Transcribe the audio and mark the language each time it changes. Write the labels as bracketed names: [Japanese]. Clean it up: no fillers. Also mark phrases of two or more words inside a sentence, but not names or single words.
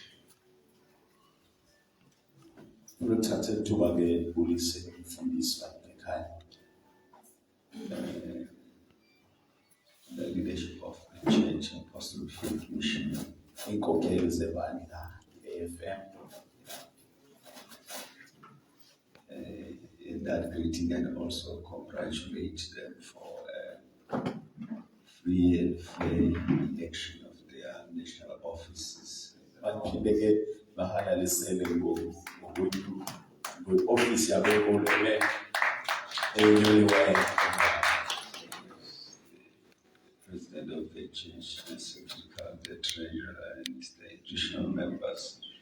[Xhosa] Uthathe ithuba ke ubulise umfundisi ekhaya. [English] The leadership of the church, Apostle Faith Mission, [Xhosa] inkokheli zebandla la AFM. [English] In that greeting, and also congratulate them for free and fair election of their national offices. Good office, President of the church, the secretary, the treasurer, and the additional members.